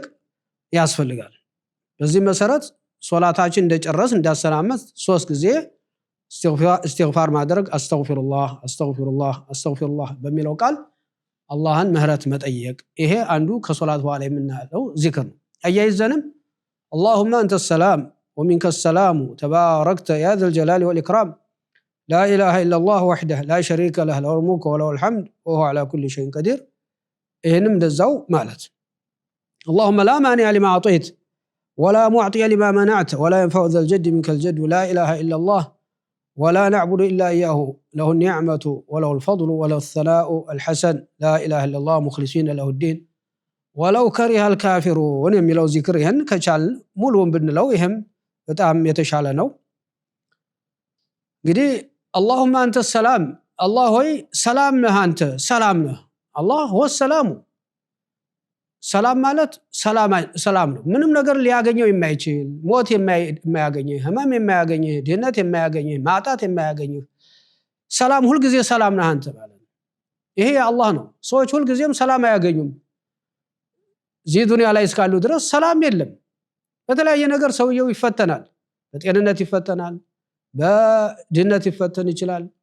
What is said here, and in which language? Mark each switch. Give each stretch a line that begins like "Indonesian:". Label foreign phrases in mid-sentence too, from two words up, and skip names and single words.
Amharic: ያስፈልጋል በዚህ መሰረት ሶላታችን እንደጨረስ እንዳሰናመት 3 ጊዜ ኢስቲግፋር ማድረግ
Arabic: أستغفر الله أستغفر الله أستغفر الله
Amharic: በሚለው ቃል አላህን ምህረት መጠየቅ ይሄ አንዱ ከሶላት በኋላ የምናለው ዚክር ነው አያይዘንም
Arabic: اللهم انت السلام ومنك السلام تباركت يا ذا الجلال والاكرام لا اله الا الله وحده لا شريك له له الملك وله الحمد وهو على كل شيء قدير
Amharic: ይሄንም እንደዛው ማለት
Arabic: اللهم لا مانع لما اعطيت ولا معطي لما منعت ولا ينفع ذا الجد منك الجد لا اله الا الله ولا نعبد إلا إياه له النعمة وله الفضل وله الثناء الحسن لا إله إلا الله مخلصين له الدين ولو كره الكافرون
Amharic: የሚለው ዚክር ይሄን ከቻል ሙሉውን ብንለው ይሄም በጣም የተሻለ ነው እንግዲህ
Arabic: اللهم انت السلام
Amharic: الله ሆይ ሰላም ነህ አንተ ሰላም ነህ
Arabic: الله هو السلام
Amharic: ሰላም ማለት ሰላም ነው ምንም ነገር ሊያገኘው የማይችል ሞት የማያገኘው ህመም የማያገኘው ድህነት የማያገኘው ማጣት የማያገኘው ሰላም ሁሉ ጊዜ ሰላም ነህ አንተ ማለት ይሄ አላህ ነው ሰዎች ሁሉ ጊዜም ሰላም አያገኙም እዚህ ዱንያ ላይ እስካሉ ድረስ ሰላም የለም በተለያየ ነገር ሰውየው ይፈተናል በጤንነት ይፈተናል በድህነት ይፈተን ይችላል